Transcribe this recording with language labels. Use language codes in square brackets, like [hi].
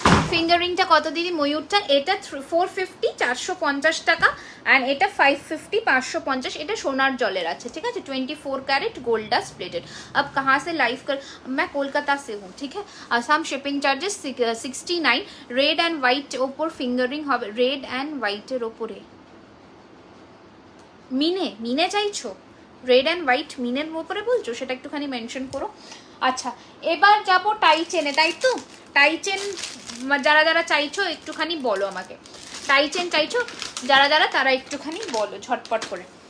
[bn] ফিঙ্গারিংটা কত দিদি ময়ূরটা, এটা 450 450 টাকা, অ্যান্ড এটা 550 550, এটা সোনার জলের আছে, ঠিক আছে। [hi] 24 कैरेट गोल्ड डस्ट प्लेटेड। अब कहाँ से लाइव कर, मैं कोलकाता से हूँ, ठीक है। Assam shipping charges 69। [en] red and white [bn] ওপর ফিঙ্গারিং হবে, রেড অ্যান্ড হোয়াইটের ওপরে মিনে চাইছো, রেড অ্যান্ড হোয়াইট মিনের ওপরে বলছো, সেটা একটুখানি মেনশন করো। আচ্ছা এবার যাবো টাই চেনে, তাই তো টাই চেন যারা যারা চাইছো একটুখানি বলো আমাকে, টাই চেন চাইছো যারা যারা তারা একটুখানি বলো ঝটপট করে।